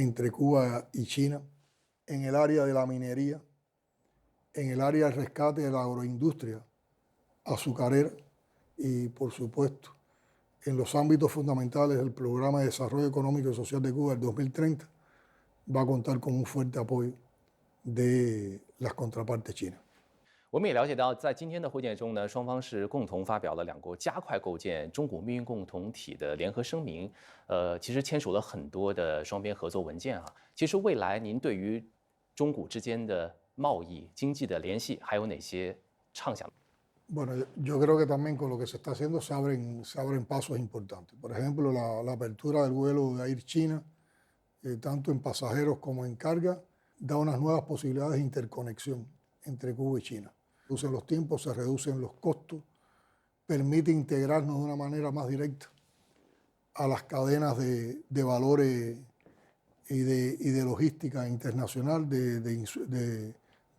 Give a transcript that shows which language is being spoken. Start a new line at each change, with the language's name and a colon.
Spanish: Cuba y China, en el área de la minería, en el área del rescate de la agroindustria azucarera y, por supuesto, en los ámbitos fundamentales del Programa de Desarrollo Económico y Social de Cuba del 2030, va a contar con un fuerte apoyo de las contrapartes chinas.
Chinese: 我们也了解到，在今天的会见中呢，双方是共同发表了两国加快构建中古命运共同体的联合声明。其实签署了很多的双边合作文件啊。其实未来您对于中古之间的贸易、经济的联系还有哪些畅想？
Spanish: Bueno, yo creo que también con lo que se está haciendo se abren pasos importantes. Por ejemplo, la apertura del vuelo de Air China, tanto en pasajeros como en carga, da unas nuevas posibilidades de interconexión entre Cuba y China. Reducen los tiempos, se reducen los costos, permite integrarnos de una manera más directa a las cadenas de valores y de logística internacional, de